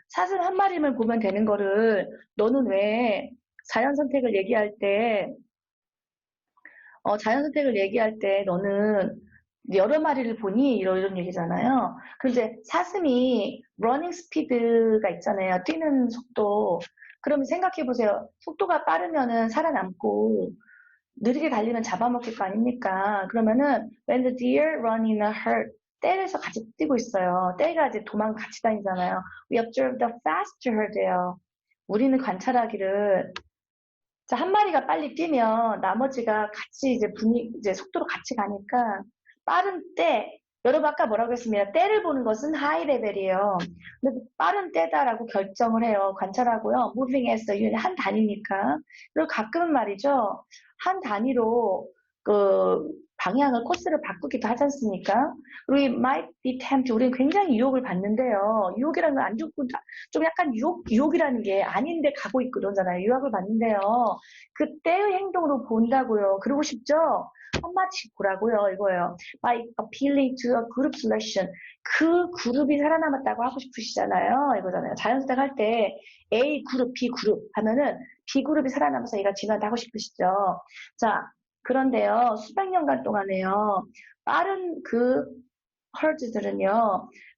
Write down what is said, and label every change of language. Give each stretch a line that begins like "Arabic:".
Korean: 사슴 한 마리만 보면 되는 거를 너는 왜 자연 선택을 얘기할 때 자연 선택을 얘기할 때 너는 여러 마리를 보니? 이런 얘기잖아요. 근데 사슴이 러닝 스피드가 있잖아요. 뛰는 속도. 그러면 생각해 보세요. 속도가 빠르면은 살아남고 느리게 달리면 잡아먹힐 거 아닙니까? 그러면은
English: when the deer run in a herd
Korean: 떼에서 같이 뛰고 있어요. 떼가 이제 도망 같이 다니잖아요.
English: We observe the fast herd예요.
Korean: 우리는 관찰하기를 자, 한 마리가 빨리 뛰면 나머지가 같이 이제 속도로 같이 가니까 빠른 때, 여러분 아까 뭐라고 했습니다. 때를 보는 것은 하이 레벨이에요. 근데 빠른 때다라고 결정을 해요. 관찰하고요.
English: moving as a unit,
Korean: 한 단위니까. 그리고 가끔은 말이죠. 한 단위로 그 방향을 코스를 바꾸기도 하지 않습니까? 우리
English: might be tempted,
Korean: 우리는 굉장히 유혹을 받는데요. 유혹이라는 건 안 좋고 좀 약간 유혹이라는 게 아닌데 가고 있고 그러잖아요. 유혹을 받는데요. 그때의 행동으로 본다고요. 그러고 싶죠? 한마디씩 보라고요. 이거예요.
English: By appealing to a group selection.
Korean: 그 그룹이 살아남았다고 하고 싶으시잖아요. 이거잖아요. 자연스레 할 때 A 그룹, B 그룹 하면은 B 그룹이 살아남아서 얘가 진화하고 싶으시죠. 자, 그런데요. 수백 년간 동안에요. 빠른 그 헐즈들은요.